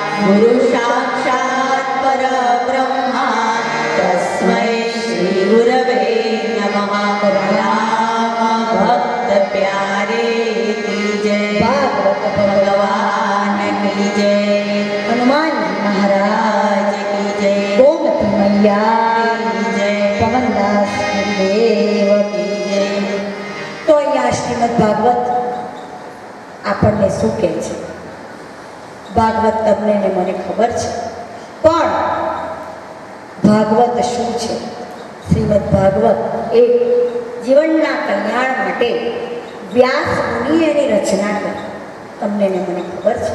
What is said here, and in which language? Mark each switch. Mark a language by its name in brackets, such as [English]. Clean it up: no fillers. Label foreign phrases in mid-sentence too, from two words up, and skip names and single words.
[Sanskrit] गुरु साक्षात् परब्रह्मा तस्मै श्री गुरवे नमः। [Hindi] राम भक्त प्यारे की जय, ભાગવત भगवान की जय, હનુમાનજી મહારાજ की जय, ગોમતી મૈયા की जय, પવનદાસ ગુરુદેવ की जय। [Gujarati] તો અહીંયા શ્રીમદ ભાગવત આપણને શું કહે છે? ભાગવત તમને ને મને ખબર છે, પણ ભાગવત શું છે? શ્રીમદ ભાગવત એ જીવનના કલ્યાણ માટે વ્યાસ મુનિએ એની રચના કરી, તમને ને મને ખબર છે.